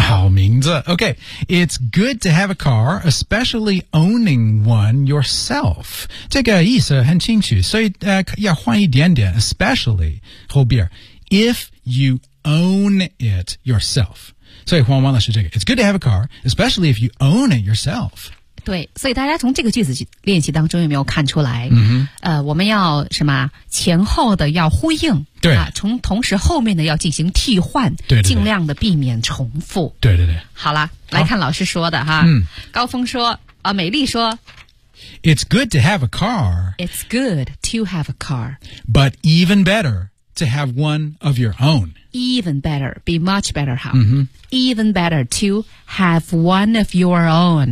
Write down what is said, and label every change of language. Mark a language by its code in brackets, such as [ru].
[zh] 好名字 [en] Okay, it's good to have a car, especially owning one yourself. [zh] 这个意思很清楚所以、要换一点点 especially, 后边 if you own it yourself. 所以黄文老师这个 [en] It's good to have a car, especially if you own it yourself. [zh] 对所以大家从这个句子练习当中有没有看出来、我们要什么前后的要呼应对、从同时后面的要进行替换对对对尽量的避免重复对对对好了好来看老师说的哈、高峰说、美丽说 [en] It's good to have a car It's good to have a car But even better to have one of your own Even better be much better [zh] 好、 mm-hmm. [en] Even better to have one of your own